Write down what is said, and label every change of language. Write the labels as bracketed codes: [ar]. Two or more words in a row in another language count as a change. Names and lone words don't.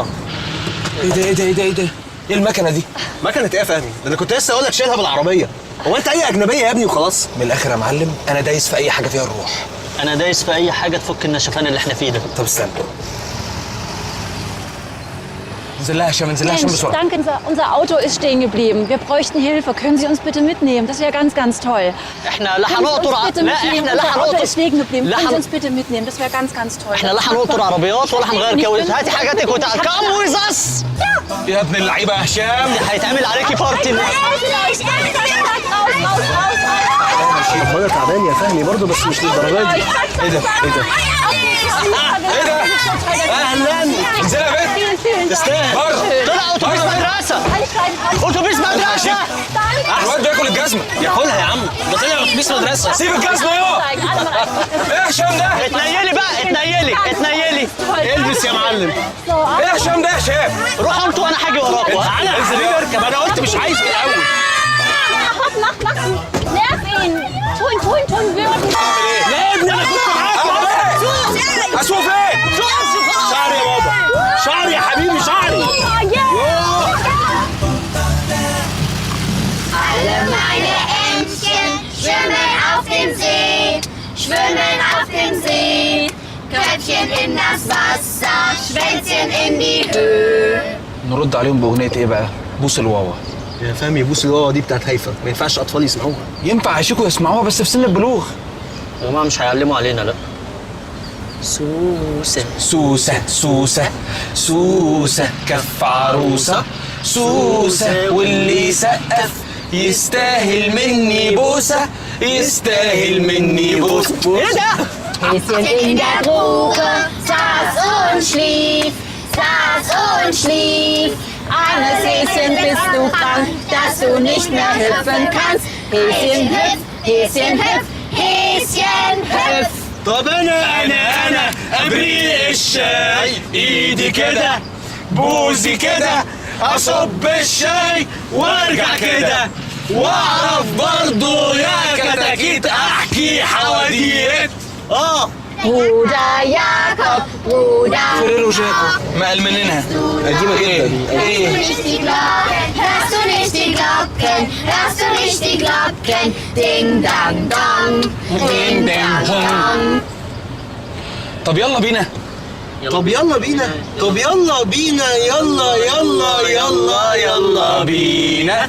[ar] ايه ده ايه ده ايه ده ايه ده؟ ايه المكنه دي؟ مكنة ايه يا فهمي؟ ده انا كنت لسه اقول لك شيلها بالعربية. هو انت اي اجنبية يا ابني وخلاص؟ من الاخر يا معلم، انا دايس في اي حاجه فيها الروح. انا دايس في اي حاجة تفك النشفان اللي احنا فيه ده. طب استنى. انزل لها هشام، انزل لها هشام Mensch, بسرعه. [de] danke, unser Auto ist stehen geblieben. Wir bräuchten Hilfe. Können Sie uns bitte mitnehmen? Das wäre ganz, ganz toll. [ar] احنا لا [de] Können Sie uns [ar] هنقطر bitte لا mitnehmen? احنا لا [de] Unser Auto [ar] هنقطر [de] ist stehen geblieben. [ar] لا [de] Können Sie [ar] هن- [de] uns bitte mitnehmen? Das wäre ganz, ganz toll. [ar] احنا لا هنقطر عربيات ولا هنغير كاوتش. هاتي حاجاتك وتعالى. [en] come with us. [ar] يا ابن اللعيبه يا هشام. هيتعمل عليكي بارتي. ربنا تعبان يا فهمي برضه، بس مش للدرجة دي. ايه ده؟ ايه ده؟ ايه ده؟ اهلا. انزل يا بنت. تستاهل. بره. طلع اتوبيس مدرسة. اتوبيس مدرسة. الواد بياكل الجزمه. ياخدها يا عم، ده طلع اتوبيس مدرسة. سيب الجزمه يا. ايه يا هشام ده؟ اتنيلي بقى، اتنيلي اتنيلي. البس يا معلم. ايه يا هشام ده يا هشام؟ روحوا انتوا وانا هاجي وراكوا. تعالى انزل اركب، انا قلت مش عايز من الاول. [de] Nerv ihn. Tun, wirklich. [ar] لا يا ابني انا كنت معاك. اسوق فين؟ شعري يا بابا، شعري يا حبيبي، شعري. [de] Alle meine Entchen schwimmen auf dem See, schwimmen auf dem See. Köpfchen in das Wasser, Schwänzchen in die Höhe. [ar] نرد عليهم باغنيه ايه بقى؟ بوس الواوا. يا فهمي بوس الواوا دي بتاعت هيفا، ما ينفعش اطفال يسمعوها. ينفع يشيكوا يسمعوها بس في سن البلوغ. يا جماعة مش هيعلموا علينا لا. سوسة سوسه سوسه سوسه كف عروسه سوسه واللي يسقف يستاهل مني بوسه يستاهل مني بوسه. ايه ده؟ [de] Häschen in der Grube saß und schlief, saß und schlief. Armes Häschen, bist du krank, dass du nicht mehr hüpfen kannst? Häschen hüpf, Häschen hüpf, Häschen [ar] طب انا ابريق الشاي، ايدي كده بوزي كده، اصب الشاي وارجع كده، واعرف برضو يا كتاكيت احكي حواديت. [de] Bruder Jakob, Bruder [ar] فريرو جاكو مقل مننا قديمه جدا. ايه [de] nicht die Glocken, hörst du nicht die Glocken, hörst du nicht die Glocken, ding dang dong, ding dang dong. [ar] طب يلا بينا. يلا بينا يلا بينا.